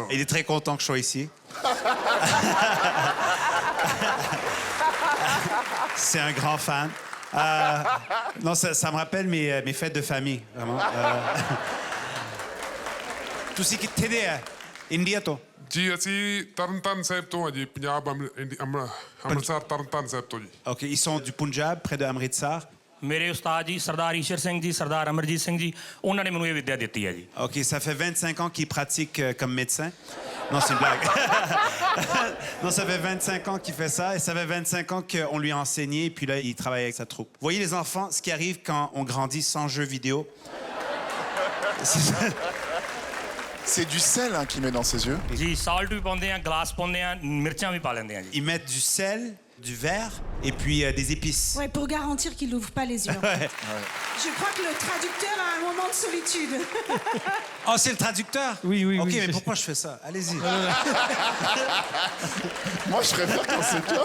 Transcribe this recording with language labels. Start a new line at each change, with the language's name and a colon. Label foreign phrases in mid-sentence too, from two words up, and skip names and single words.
French: Il est très content que je sois ici. C'est un grand fan. Non, ça me rappelle mes fêtes de famille, vraiment.
Punjabi: ਤੁਸੀਂ ਕਿੱਥੇ ਦੇ ਆ? ਇੰਡੀਆ ਤੋਂ? ਜੀ ਅਸੀਂ ਤਰਨਤਾਰਨ ਸਾਹਿਬ ਤੋਂ ਆ ਜੀ ਪੰਜਾਬ ਅੰਮ੍ਰਿਤਸਰ ਤਰਨਤਾਰਨ ਸਾਹਿਬ ਤੋਂ ਜੀ
French: OK, ils sont du Punjab, près de Amritsar.
Punjabi: ਮੇਰੇ ਉਸਤਾਦ ਜੀ ਸਰਦਾਰ ਈਸ਼ਰ ਸਿੰਘ ਜੀ ਸਰਦਾਰ ਅਮਰਜੀਤ ਸਿੰਘ ਜੀ ਉਹਨਾਂ ਨੇ ਮੈਨੂੰ ਇਹ ਵਿੱਦਿਆ ਦਿੱਤੀ ਹੈ ਜੀ
French: OK, ça fait 25 ans qu'il pratique comme médecin. Non, c'est une blague. Non, ça fait 25 ans qu'il fait ça et ça fait 25 ans qu'on lui a enseigné et puis là, il travaille avec sa troupe. Vous voyez les enfants, ce qui arrive quand on grandit sans jeux vidéo. C'est du sel hein, qu'il met dans ses yeux.
Punjabi: ਜੀ ਸਾਲਟ ਵੀ ਪਾਉਂਦੇ ਆ ਗਲਾਸ ਪਾਉਂਦੇ ਆ ਮਿਰਚਾਂ ਵੀ ਪਾ ਲੈਂਦੇ ਆ ਜੀ
French: Ils mettent du sel, du verre et puis des épices. Ouais, pour garantir qu'il n'ouvre pas les yeux. Ouais. Je crois que le traducteur a un moment de solitude. Oh, c'est le traducteur? Oui, oui, OK, oui. mais pourquoi je fais ça? Allez-y. Moi, je préfère quand c'est toi.